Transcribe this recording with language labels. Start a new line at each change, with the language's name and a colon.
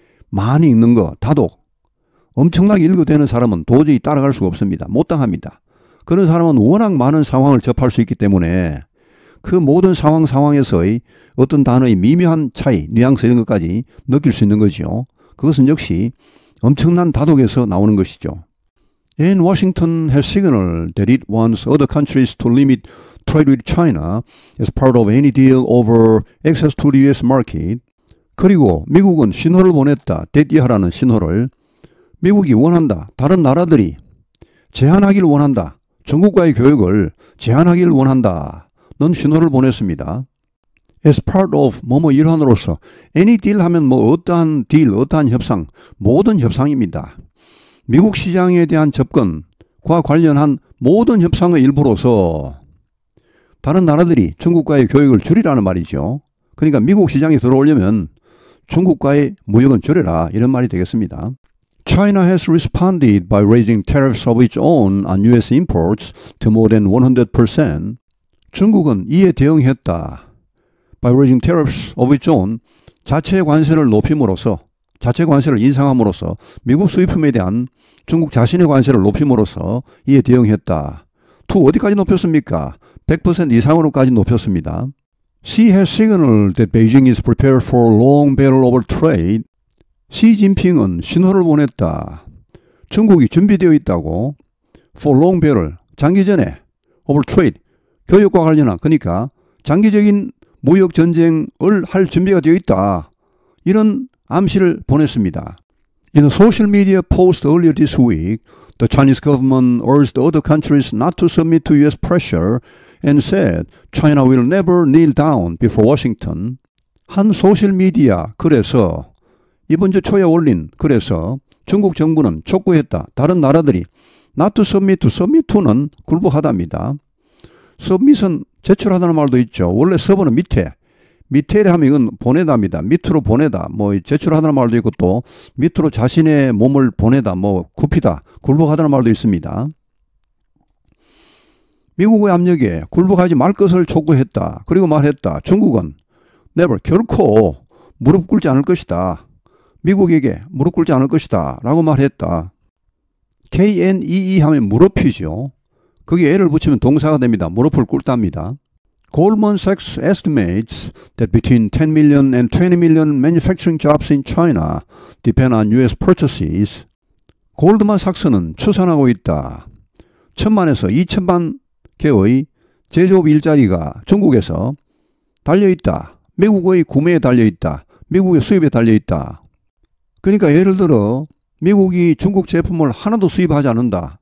Korean: 많이 읽는 거, 다독. 엄청나게 읽어대는 사람은 도저히 따라갈 수가 없습니다. 못 당합니다. 그런 사람은 워낙 많은 상황을 접할 수 있기 때문에 그 모든 상황에서의 어떤 단어의 미묘한 차이, 뉘앙스 이런 것까지 느낄 수 있는 거죠. 그것은 역시 엄청난 다독에서 나오는 것이죠.
English: And Washington has signaled that it wants other countries to limit trade with China as part of any deal over access to the US market.
Korean: 그리고 미국은 신호를 보냈다. 대띠하라는 신호를 미국이 원한다. 다른 나라들이 제한하기를 원한다. 중국과의 교역을 제한하기를 원한다. 는 신호를 보냈습니다.
English: As part of
Korean: 뭐뭐 일환으로서
English: any deal
Korean: 하면 뭐 어떠한 딜, 어떠한 협상, 모든 협상입니다. 미국 시장에 대한 접근과 관련한 모든 협상의 일부로서 다른 나라들이 중국과의 교역을 줄이라는 말이죠. 그러니까 미국 시장에 들어오려면 중국과의 무역은 줄여라 이런 말이 되겠습니다.
English: China has responded by raising tariffs of its own on US imports to more than 100%.
Korean: 중국은 이에 대응했다.
English: By raising tariffs of its own,
Korean: 자체 관세를 높임으로써, 자체 관세를 인상함으로써 미국 수입품에 대한 중국 자신의 관세를 높임으로써 이에 대응했다. to 어디까지 높였습니까? 100% 이상으로까지 높였습니다.
English: Xi has signaled that Beijing is prepared for a long battle over trade.
Korean: 시진핑은 신호를 보냈다. 중국이 준비되어 있다고
English: for long battle,
Korean: 장기전에
English: over trade,
Korean: 교역과 관련한 그러니까 장기적인 무역 전쟁을 할 준비가 되어 있다. 이런 암시를 보냈습니다.
English: In a social media post earlier this week, the Chinese government urged other countries not to submit to US pressure and said China will never kneel down before Washington.
Korean: 한 소셜미디어 글에서 이번 주 초에 올린 글에서 중국 정부는 촉구했다. 다른 나라들이
English: not to submit to, submit to
Korean: 는 굴복하답니다. submit은 제출하다는 말도 있죠. 원래 서버는 밑에 하면 이건 보내다입니다. 밑으로 보내다, 뭐 제출하다는 말도 있고 또 밑으로 자신의 몸을 보내다, 뭐 굽히다, 굴복하다는 말도 있습니다. 미국의 압력에 굴복하지 말 것을 촉구했다. 그리고 말했다. 중국은 never, 결코 무릎 꿇지 않을 것이다. 미국에게 무릎 꿇지 않을 것이다. 라고 말했다. KNEE 하면 무릎이죠. 거기에 애를 붙이면 동사가 됩니다. 무릎을 꿇답니다.
English: Goldman Sachs estimates that between 10 million and 20 million manufacturing jobs in China depend on U.S. purchases.
Korean: 골드만삭스는 추산하고 있다. 1,000만에서 2,000만 개의 제조업 일자리가 중국에서 달려있다. 미국의 구매에 달려있다. 미국의 수입에 달려있다. 그러니까 예를 들어 미국이 중국 제품을 하나도 수입하지 않는다.